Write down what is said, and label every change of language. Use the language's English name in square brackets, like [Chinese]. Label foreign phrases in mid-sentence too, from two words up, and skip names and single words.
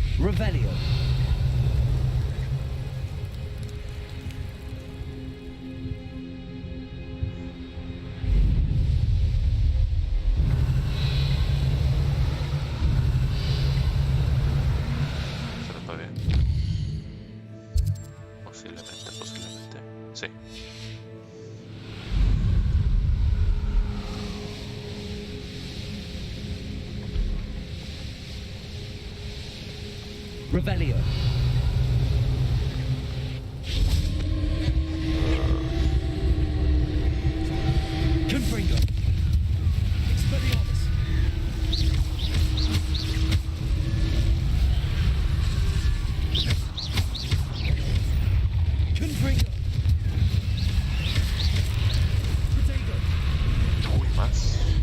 [Spanish] Revelio. Pero todavía. Posiblemente. Sí. Revelio. Confringo. Expelliarmus. Confringo. Protego. Uy, más.